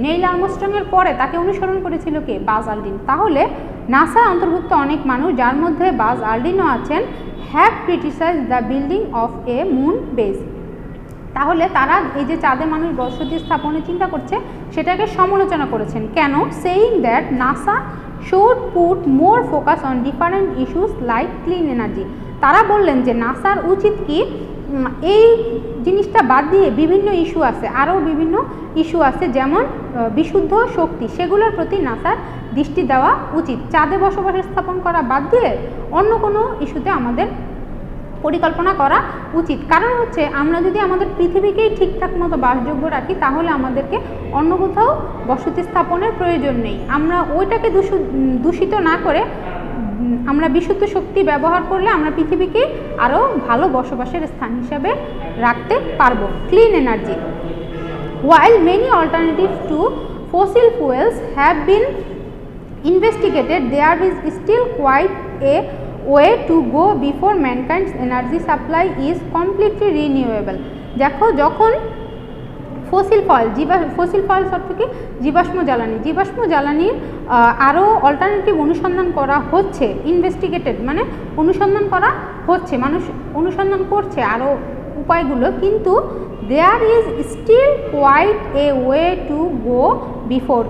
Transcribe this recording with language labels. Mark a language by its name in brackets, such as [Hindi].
[Bangla] Nail আর্মস্ট্রংয়ের পরে তাকে অনুসরণ করেছিল কে? বাজ আলড্রিন। তাহলে নাসা অন্তর্ভুক্ত অনেক মানুষ, যার মধ্যে বাজ আলড্রিনও আছেন, [English] Have criticise the building of a moon base. [Bangla] তাহলে তারা এই যে চাঁদে মানুষ বসতি স্থাপনের চিন্তা করছে সেটাকে সমালোচনা করেছেন। কেন? [English] Saying that NASA should put more focus on different issues like clean energy। [Bangla] তারা বললেন যে নাসার উচিত কি এই জিনিসটা বাদ দিয়ে বিভিন্ন ইস্যু আছে, আরও বিভিন্ন ইস্যু আছে, যেমন বিশুদ্ধ শক্তি, সেগুলোর প্রতি নাসার দৃষ্টি দেওয়া উচিত। চাঁদে বসবাস স্থাপন করা বাদ দিয়ে অন্য কোনো ইস্যুতে আমাদের পরিকল্পনা করা উচিত। কারণ হচ্ছে আমরা যদি আমাদের পৃথিবীকেই ঠিকঠাক মতো বাসযোগ্য রাখি তাহলে আমাদেরকে অন্য কোথাও বসতি স্থাপনের প্রয়োজন নেই। আমরা ওইটাকে দূষিত না করে আমরা বিশুদ্ধ শক্তি ব্যবহার করলে আমরা পৃথিবীকে আরও ভালো বসবাসের স্থান হিসাবে রাখতে পারবো। Clean energy. [English] While many alternatives to fossil fuels have been investigated, there is still quite a way to go before mankind's energy supply is completely renewable। [Bangla] দেখো, যখন ফসিল ফয়েলস অর্থ কি? জীবাশ্ম জ্বালানির আরও অল্টারনেটিভ অনুসন্ধান করা হচ্ছে। ইনভেস্টিগেটেড মানে অনুসন্ধান করা হচ্ছে, মানুষ অনুসন্ধান করছে আরও উপায়গুলো, কিন্তু [English] There is still quite a way to go before.